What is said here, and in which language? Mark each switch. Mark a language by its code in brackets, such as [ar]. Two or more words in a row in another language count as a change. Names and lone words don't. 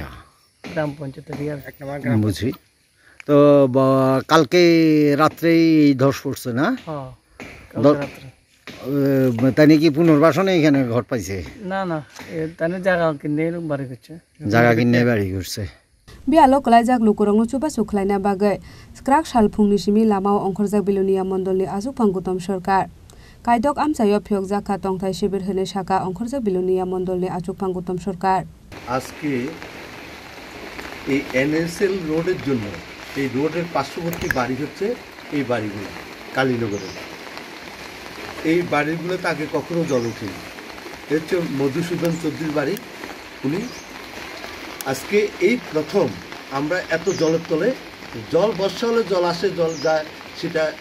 [bn] গ্রাম পঞ্চায়েত বুঝি তো কালকে রাত্রেই ধস পড়ছে না তাই নাকি পুনর্বাসনে এখানে ঘর পাইছে না না তাই জায়গা কিনে বাড়ি করছে জায়গা কিনে বাড়ি করছে [trp] bialo kalaijak lukurongno chuba sukhlaina bagai skrak salphungni simi lamao ongkhorjak bilonia mondolni azuk panggutom sarkar kaidok amchayo phiyokjak kha tongthai shibir hene saka ongkhorjak bilonia mondolni azuk panggutom sarkar [bn] আজকে এই এনএসএল রোডের জন্য এই রোডের পার্শ্ববর্তী বাড়ি হচ্ছে এই বাড়িগুলো কালীনগরের এই বাড়িগুলোতে আগে কখনো জল ওঠেনি হচ্ছে মধুসূদন চৌধুরীর বাড়ি উনি আজকে এই প্রথম আমরা এত জলের তলে জল বর্ষা হলে জল আসে জল যায় সেটা